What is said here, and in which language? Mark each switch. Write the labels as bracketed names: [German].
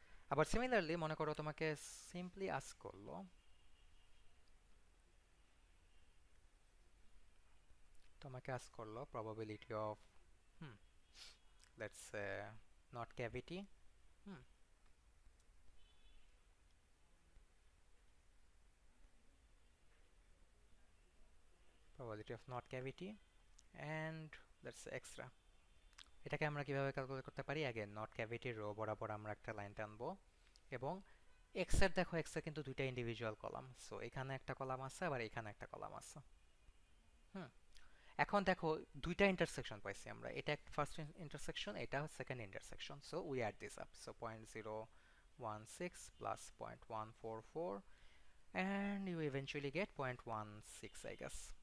[Bangla] আবার সিমিলারলি মনে করো তোমাকে সিম্পলি আস্ক করলো [English] probability of hmm, let's say not cavity, hmm, probability of not cavity and let's say extra। [Bangla] এটাকে আমরা কিভাবে ক্যালকুলেট করতে পারি? अगेन নট ক্যাভিটির রো বরাবর আমরা একটা লাইন টানবো, এবং এক্স এর দেখো, এক্স এর কিন্তু দুইটা ইন্ডিভিজুয়াল কলাম। সো এখানে একটা কলাম আছে, আবার এখানে একটা কলাম আছে। হুম এখন দেখো দুইটা ইন্টারসেকশন পাইছি আমরা, এটা ফার্স্ট ইন্টারসেকশন, এটা second intersection. [English] So we add this up. So 0.016 plus 0.144 and you eventually get 0.16 I guess।